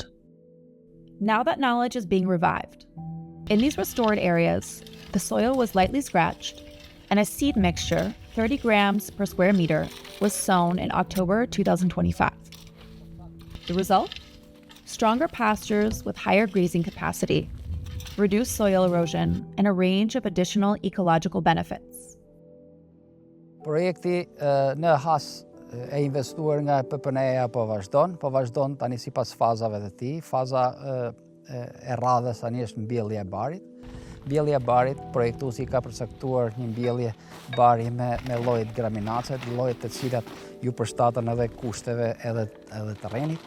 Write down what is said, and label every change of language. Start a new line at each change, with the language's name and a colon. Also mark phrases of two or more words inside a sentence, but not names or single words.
English: Now that knowledge is being revived. In these restored areas, the soil was lightly scratched, and a seed mixture, 30 grams per square meter, was sown in October 2025. The result? Stronger pastures with higher grazing capacity, reduced soil erosion, and a range of additional ecological benefits.
Albanian: Projekti në has e investuar nga PPN-ja po vazhdon tani sipas fazave të tij. Faza e radhës tani është mbjellja e barit. Mbjellja e barit, projektuesi ka përcaktuar një mbjellje bari me llojet graminace, llojet të cilat ju përshtaten edhe kushteve edhe terrenit.